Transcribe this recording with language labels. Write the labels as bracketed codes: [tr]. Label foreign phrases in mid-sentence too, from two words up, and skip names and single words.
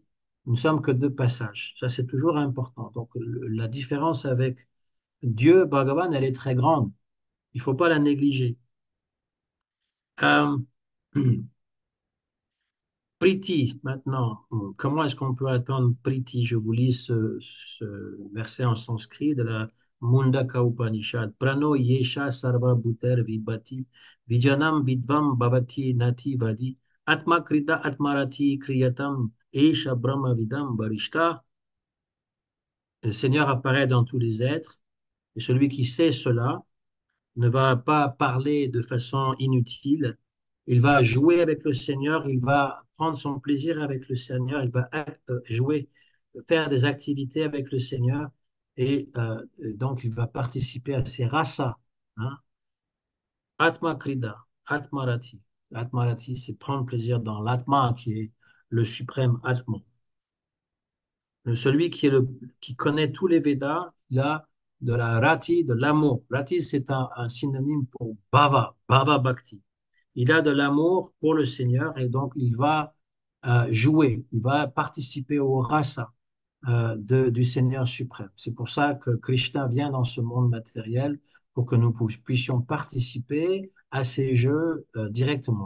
[fr] Nous ne sommes que de passage. Ça, c'est toujours important. Donc, la différence avec Dieu, Bhagavan, elle est très grande. Il ne faut pas la négliger. Euh, Priti, maintenant, comment est-ce qu'on peut attendre Priti? Je vous lis ce verset en sanskrit de la Mundaka Upanishad. [sa] Prano yesha sarva bhuter vibhati vijanam vidvam bhavati nati vadi atma krita atmarati kriyatam esha brahma vidam barishta. [fr] Le Seigneur apparaît dans tous les êtres et celui qui sait cela ne va pas parler de façon inutile. Il va jouer avec le Seigneur, il va prendre son plaisir avec le Seigneur, il va jouer, faire des activités avec le Seigneur et donc il va participer à ses rasas. Hein. [sa] Atma Krida, Atmarati. [fr] Atmarati, c'est prendre plaisir dans l'Atma qui est le suprême Atma. Celui qui connaît tous les Védas, il a de la rati, de l'amour. Rati, c'est un synonyme pour [sa] bhava bhakti. [fr] Il a de l'amour pour le Seigneur et donc il va jouer, il va participer au rasa du Seigneur suprême. C'est pour ça que Krishna vient dans ce monde matériel pour que nous puissions participer à ces jeux directement.